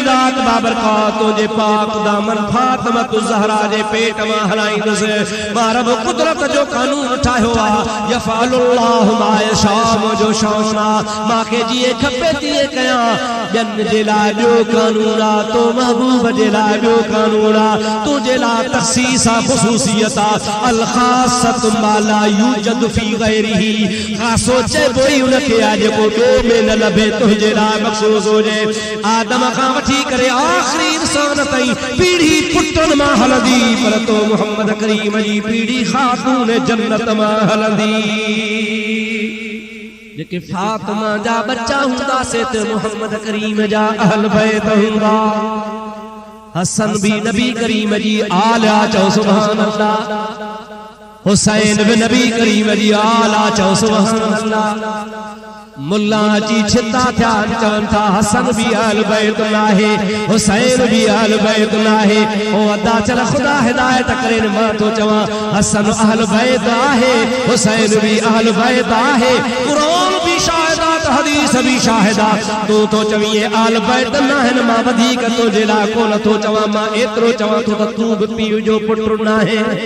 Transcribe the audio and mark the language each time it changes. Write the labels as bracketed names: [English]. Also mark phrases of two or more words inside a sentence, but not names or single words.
[Sindhi] ज़ात बाबरकात तुझे पाक दामन फातिमा तु ज़हरा जे पेट मां हलाईंदुसि मारब कुदरत जो कानून ठाहियो आ [Arabic] يفعل الله ما يشاء [Sindhi] मुझो शाना मांखे जीअं खपे तीअं कयां ॿियनि जे लाइ ॿियो कानून आ तो महबूब जे लाइ ॿियो कानून आ तुंहिंजे लाइ तख़सीस आ ख़ुसूसियत आ [Arabic] الخاصة ما لا يوجد في غيره [Sindhi] ख़ासो चइबो ई उनखे आ जेको ॿियो में न लभे तुंहिंजे लाइ मख़सूस हुजे आदम खां वठी करे आख़िरी इंसान ताईं पीढ़ी पुटनि मां हलंदी पर तो मोहम्मद करीम जी पीढ़ी ख़ातून जन्नत मां हलंदी जेके फातिमा जा बच्चा हुंदा से ते मोहम्मद करीम जा अहल बैत हुंदा हसन भी नबी करीम जी आला चओ [Arabic] سبحان الله [Sindhi] हुसैन भी नबी करीम जी आला चओ [Arabic] سبحان الله [Sindhi] मुल्ला जी छिता थिया चवन था हसन भी अहल बैत नाहे हुसैन भी अहल बैत नाहे ओ अदा चल खुदा हिदायत करे मां तो चवा हसन अहल बैत आहे हुसैन भी अहल बैत आहे कुरान भी शाहिदात हदीस भी शाहिदा तो चविए अहल बैत नाहन मां वधीक तो जे ला को न तो चवा मां एतरो चवा तो तू भी पीउ जो पुट नाहे